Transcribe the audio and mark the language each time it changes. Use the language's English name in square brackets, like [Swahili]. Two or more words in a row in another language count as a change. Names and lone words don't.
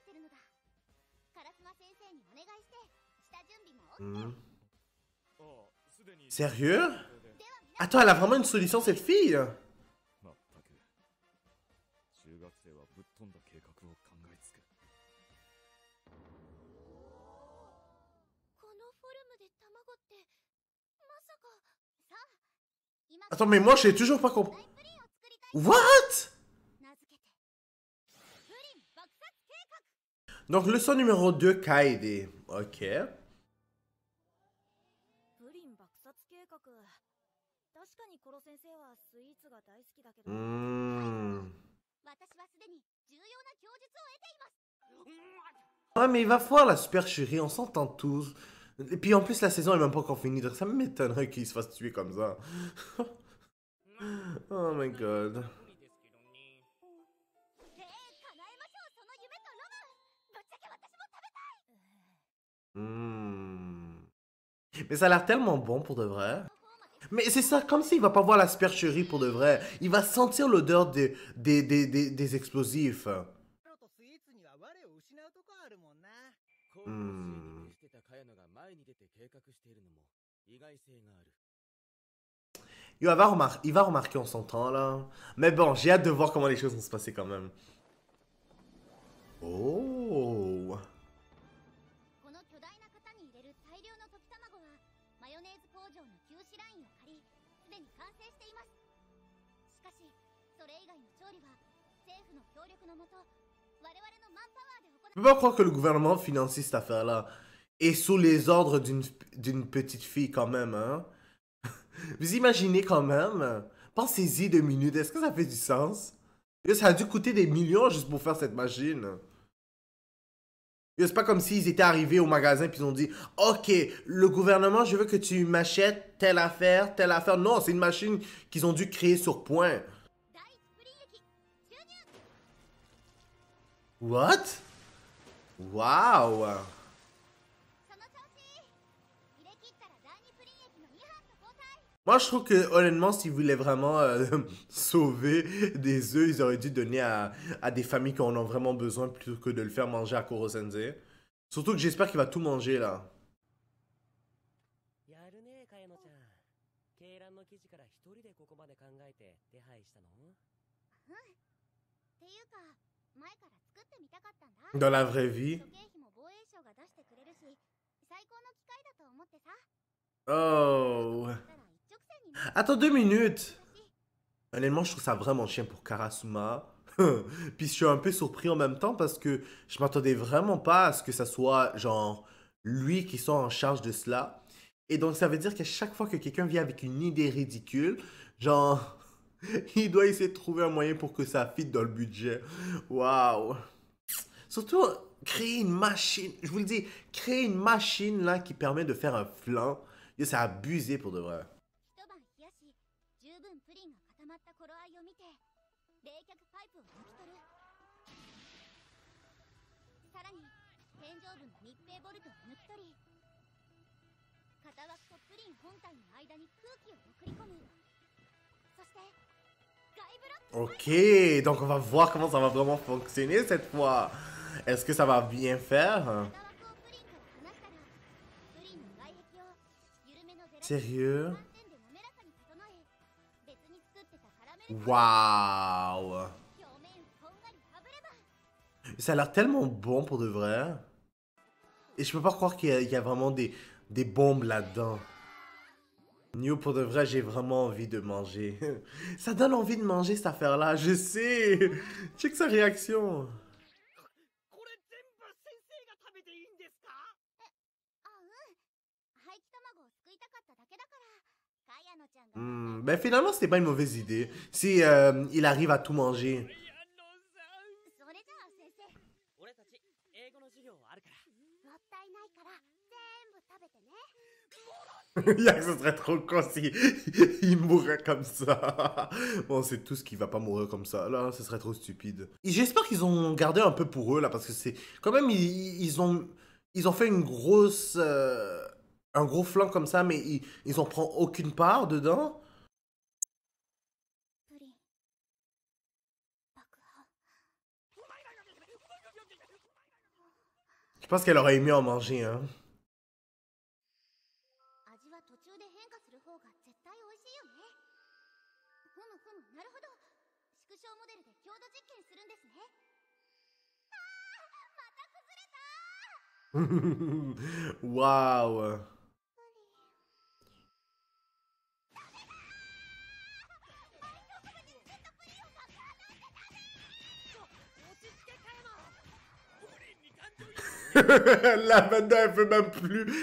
[French] Hmm. Sérieux? Attends, elle a vraiment une solution, cette fille? [Japanese] まったく中学生はぶっ飛んだ計画を考えつく。このフォルムで卵ってまさか。さあ、今 [French] Attends, mais moi, j'ai toujours pas compris. [Japanese] プリンを作りたい。 [English] What? [Japanese] 名付けてプリン爆殺計画。 [French] Donc, leçon numéro 2, Kaede. Ok. [Japanese] プリン爆殺計画。確かにコロ先生はスイーツが大好きだけど、私はすでに重要な供述を得ています。 [French] Ouais, mais il va falloir la supercherie, on s'entend tous. Et puis en plus, la saison est même pas encore finie, donc ça m'étonnerait qu'il se fasse tuer comme ça. [English] Oh my god. [Japanese] 叶えましょう、その夢とロム。ぶっちゃけ私も食べたい。 [French] Mais ça a l'air tellement bon pour de vrai. Mais c'est ça, comme s'il va pas voir la supercherie pour de vrai. Il va sentir l'odeur des explosifs. [Japanese] とスイーツには我を失うとこあるもんな。高校生に徹してた茅野が前に出て計画しているのも意外性がある。 [French] Il va remarquer en son temps là. Mais bon, j'ai hâte de voir comment les choses vont se passer quand même. Oh. [Japanese] この巨大な型に入れる大量の溶き卵はマヨネーズ工場の休止ラインを借り、すでに完成しています。しかしそれ以外の調理は政府の協力のもと我々のマンパワーで行 [French] Je peux pas croire que le gouvernement financie cette affaire-là. Et sous les ordres d'une petite fille quand même, hein. Vous imaginez quand même? Pensez-y 2 minutes, est-ce que ça fait du sens? Et ça a dû coûter des millions juste pour faire cette machine. Et c'est pas comme s'ils étaient arrivés au magasin puis ils ont dit « Ok, le gouvernement, je veux que tu m'achètes telle affaire, telle affaire. » Non, c'est une machine qu'ils ont dû créer sur point. [Japanese] 第一プリン液注入。 [English] What? Wow! [Japanese] その調子。入れ切ったら第二プリン液の2班と交代。 [French] Moi, je trouve que, honnêtement, s'ils voulaient vraiment sauver des œufs, ils auraient dû donner à des familles qui en ont vraiment besoin plutôt que de le faire manger à Koro Sensei. Surtout que j'espère qu'il va tout manger, là. [Japanese] やるね、かやのちゃん。鶏卵の生地から一人でここまで考えて手配したの？っていうか前から作ってみたかったんだ。 [French] Dans la vraie vie. [Japanese] 諸経費も防衛省が出してくれるし、最高の機会だと思ってさ。 Oh. だったら一直線に [French] Attends 2 minutes. Honnêtement, je trouve ça vraiment chiant pour Karasuma. Puis je suis un peu surpris en même temps parce que je m'attendais vraiment pas à ce que ça soit, genre, lui qui soit en charge de cela. Et donc, ça veut dire qu'à chaque fois que quelqu'un vient avec une idée ridicule, genre, il doit essayer de trouver un moyen pour que ça fitte dans le budget. Waouh. Surtout, créer une machine, je vous le dis, créer une machine là qui permet de faire un flan, c'est abusé pour de vrai. [Japanese] 一晩冷やし、十分プリンが固まった頃合いを見て、冷却パイプを抜き取る。さらに天井部の密閉ボルトを抜き取り、型枠とプリン本体の間に空気を送り込む。そしてガイブロック。 [French] Ok, donc on va voir comment ça va vraiment fonctionner cette fois. Est-ce que ça va bien faire? [Japanese] 型枠をプリンから離したら、プリンの外壁を緩めのゼラチン [French] Sérieux? [Japanese] 寒天で滑らかに整え、別に作ってたカラメル [French] Waouh! [Japanese] 表面をこんがり炙れば。 [French] Ça a l'air tellement bon pour de vrai. Et je peux pas croire qu'il y a vraiment des bombes là-dedans. Nio, pour de vrai, j'ai vraiment envie de manger. Ça donne envie de manger cette affaire-là, je sais. Check sa réaction. [Japanese] これ全部先生が食べていいんですか？あ、うん。廃棄卵を救いたかっただけだから。カヤノちゃんが。 [French] Ben finalement, c'était pas une mauvaise idée. Si il arrive à tout manger. [Japanese] それじゃあ先生、俺たち英語の授業あるから。もったいないから全部食べてね。 [French] Yak, ce serait trop con si il mourrait comme ça. Bon, c'est tout ce qui va pas mourir comme ça. Là, ce serait trop stupide. Et j'espère qu'ils ont gardé un peu pour eux, là, parce que c'est... Quand même, ils ont fait une grosse... un gros flanc comme ça, mais ils en prennent aucune part dedans. [Japanese] プリン爆破。 [French] Je pense qu'elle aurait aimé en manger, hein. [Japanese] 味は途中で変化絶対美味しいよね。ふむふむ、なるほど。縮小モデルで強度実験するんですね。また崩れた。 [French] Waouh. Là maintenant elle veut même plus.